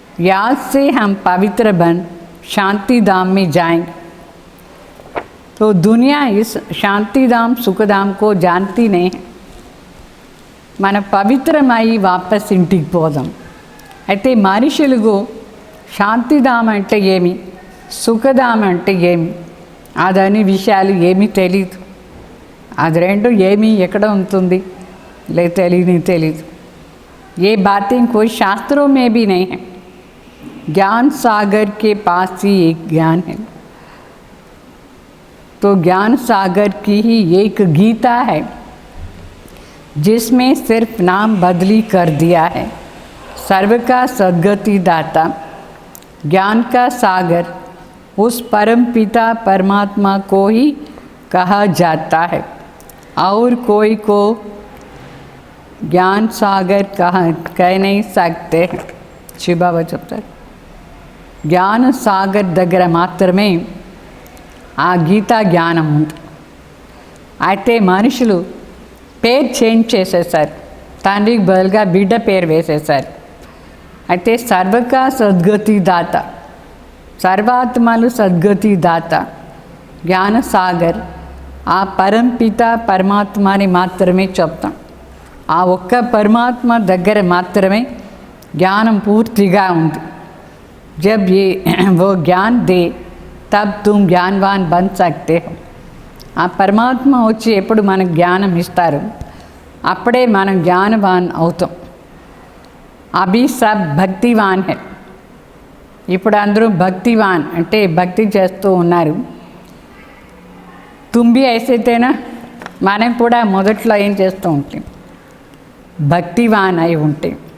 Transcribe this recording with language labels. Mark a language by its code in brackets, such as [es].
[hi] याद से हम पवित्र बन शांति धाम में जाएंगे. तो दुनिया इस शांति धाम सुख धाम को जानती नहीं है. [te] మన పవిత్రమై వాపస్ ఇంటికి పోదాం. అయితే మనుషులకు శాంతిధామ అంటే ఏమి, సుఖధామ అంటే ఏమి, అదని విషయాలు ఏమీ తెలియదు. అది రెండు ఏమి ఎక్కడ ఉంటుంది తెలీదు. [hi] ఏ बातें कोई शास्त्रों में भी नहीं है. ज्ञान सागर के पास ही एक ज्ञान है. तो ज्ञान सागर की ही एक गीता है जिसमें सिर्फ नाम बदली कर दिया है. सर्व का सद्गति दाता ज्ञान का सागर उस परम पिता परमात्मा को ही कहा जाता है. और कोई को ज्ञान सागर कह नहीं सकते. [te] शिव बाबा చెప్తారు, జ్ఞాన సాగర్ దగ్గర మాత్రమే ఆ గీతా జ్ఞానం ఉంది. అయితే మనుషులు పేరు చేంజ్ చేసేసారు, తండ్రికి బదులుగా బిడ్డ పేరు వేసేసారు. అయితే సర్వక సద్గతి దాత, సర్వాత్మలు సద్గతి దాత జ్ఞాన సాగర్ ఆ పరంపిత పరమాత్మని మాత్రమే చెప్తాం. ఆ ఒక్క పరమాత్మ దగ్గర మాత్రమే జ్ఞానం పూర్తిగా ఉంది. [hi] जब ये वो ज्ञान दे तब तुम ज्ञानवान बन सकते हो. [te] ఆ పరమాత్మ వచ్చి ఎప్పుడు మనకు జ్ఞానం ఇస్తారు, అప్పుడే మనం జ్ఞానవాన్ అవుతాం. [hi] అభి సబ్ భక్తివాన్ హై. [te] ఇప్పుడు అందరూ భక్తివాన్ అంటే భక్తి చేస్తూ ఉన్నారు. తుంబి అయితేనా మనం కూడా మొదట్లో ఏం చేస్తూ ఉంటాం, భక్తివాన్ అయి ఉంటాం.